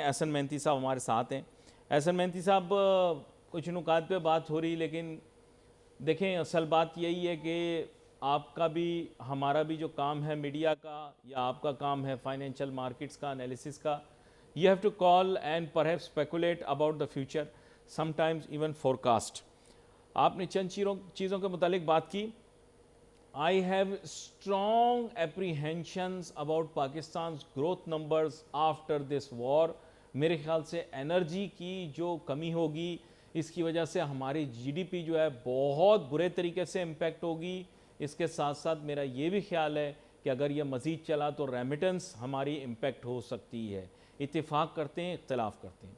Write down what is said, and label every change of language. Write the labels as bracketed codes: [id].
[ur] احسن مہنتی صاحب ہمارے ساتھ ہیں. احسن مہنتی صاحب کچھ نکات پہ بات ہو رہی, لیکن دیکھیں اصل بات یہی ہے کہ آپ کا بھی ہمارا بھی جو کام ہے میڈیا کا یا آپ کا کام ہے فائنینشیل مارکیٹس کا انالیسس کا, [en] you have to call and perhaps speculate about the future, sometimes even forecast. [ur] آپ نے چند چیزوں کے متعلق بات کی. [en] I have strong apprehensions about Pakistan's growth numbers after this war. [ur] میرے خیال سے انرجی کی جو کمی ہوگی اس کی وجہ سے ہماری GDP جو ہے بہت برے طریقے سے امپیکٹ ہوگی. اس کے ساتھ ساتھ میرا یہ بھی خیال ہے کہ اگر یہ مزید چلا تو ریمیٹنس ہماری امپیکٹ ہو سکتی ہے. اتفاق کرتے ہیں اختلاف کرتے ہیں.